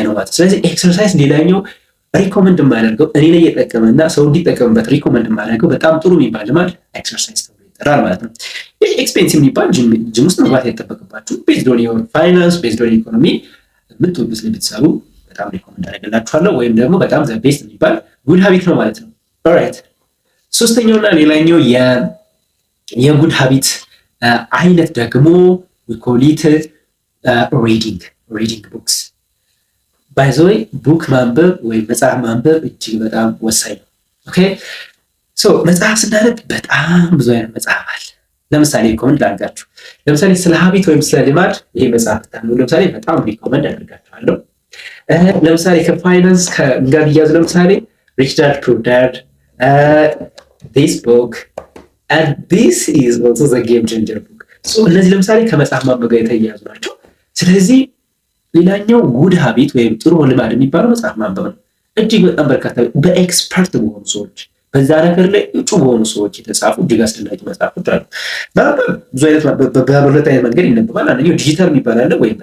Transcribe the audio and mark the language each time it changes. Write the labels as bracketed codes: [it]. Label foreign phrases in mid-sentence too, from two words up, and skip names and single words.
[am] ነው ማለት ነው። ስለዚህ ኤክሰርሳይዝ ሌላኛው ሪኮመንድ የማደርገው እኔ ላይ የጠቀመና ሰው እንዲጠቀምበት ሪኮመንድ የማደርገው በጣም ጥሩ የሚባል ልማድ ኤክሰርሳይዝ ተብሎ ይጠራል ማለት ነው። ይህ ኤክስፔንሲቭ የሚባል ጂም ውስጥ መግባት አይጠበቅባችሁ። [en] based on your finance based on economy [am] የምትወዱት ብትሰሩ በጣም ሪኮመንድ አደርግላችኋለሁ። ወይም ደግሞ በጣም [en] the best [am] የሚባል [en] good habit [am] ነው ማለት ነው። ኦልራይት ሶስተኛውና ሌላኛው የጉድ ሃቢት አይነት ደግሞ [en] we call it reading books. by the way [am] ቡክ ማንበብ ወይም መጽሐፍ ማንበብ እጅግ በጣም ወሳኝ ነው። [en] okay so [am] መጽሐፍ ስናነብ በጣም ብዙ አይነት መጽሐፍ አለ። ለምሳሌ ሪኮመንድ ላድርጋችሁ። ለምሳሌ ስለ ሃቢት ወይም ስለ ልማድ ይሄ መጽሐፍ ታነቡ ለምሳሌ በጣም ሪኮመንድ አደርጋችኋለሁ። ለምሳሌ ከፋይናንስ ጋር እያዙ ለምሳሌ ሪች ዳድ ፑር ዳድ [en] this book and this is also the game changer book. [am] so እነዚህ ለምሳሌ ከመጽሐፍ ማንበብ ጋር የተያያዙ ናቸው። ስለዚህ ሌላኛው [en] good habit [am] ወይም ጥሩ ልማድ የሚባለው መጽሐፍ ማንበብ ነው። እጅግ በጣም በርካታ በኤክስፐርት በሆኑ ሰዎች በዛ ነገር ላይ እጩ በሆኑ ሰዎች የተጻፉ እጅግ አስደናቂ መጽሐፎች አሉ። ማንበብ ብዙ አይነት በሁለት አይነት መንገድ ይነበባል። አንደኛው ዲጂታል የሚባል አለ ወይም